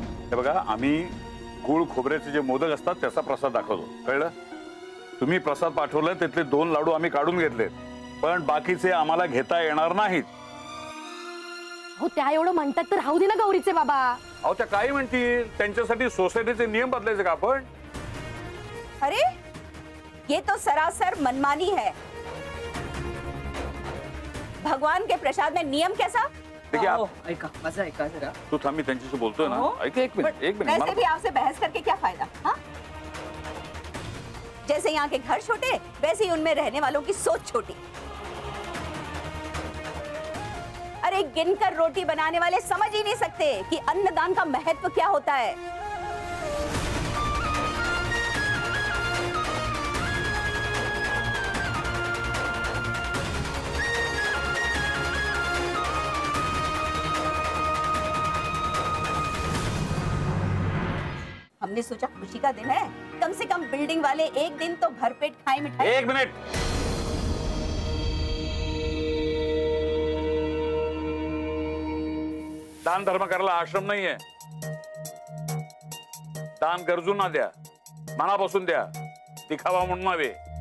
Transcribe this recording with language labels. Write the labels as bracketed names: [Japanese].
[Marathi] हे बघा, आम्ही गुळ खोबऱ्याचे जे मोदक असतात त्याचा प्रसाद दाखवतो, कळलं? तुम्ही प्रसाद पाठवलाय, त्यातले 2 लाडू आम्ही काढून घेतलेत, पण बाकीचे आम्हाला घेता येणार नाहीत. हो त्या एवढं म्हणतात तर राहू दे ना गौरीचे बाबा. अहो त्या काही म्हणतील, त्यांच्यासाठी सोसायटीचे नियम बदलायचे का आपण? [Hindi] अरे ये तो सरासर मनमानी है। भगवान के प्रसाद में नियम कैसा? देखिए आप [Marathi] ऐका माझं ऐका जरा. तू थांब, मी त्यांच्याशी बोलतोय ना. ऐक एक मिनिट [Hindi] वैसे भी आपसे बहस करके क्या फायदा? हाँ? जैसे यहाँ के घर छोटे, वैसे ही उनमें रहने वालों की सोच छोटी। अरे गिनकर रोटी बनाने वाले समझ ही नहीं सकते कि अन्नदान का महत्व क्या होता है। हमने सोचा खुशी का दिन है, कम से कम बिल्डिंग वाले एक दिन तो भरपेट खाए मिठाई। [Marathi] एक मिनट, दान धर्म करायला आश्रम नाहीये. दान गरजूंना द्या, मनापासून द्या, दिखावा म्हणून नव्हे.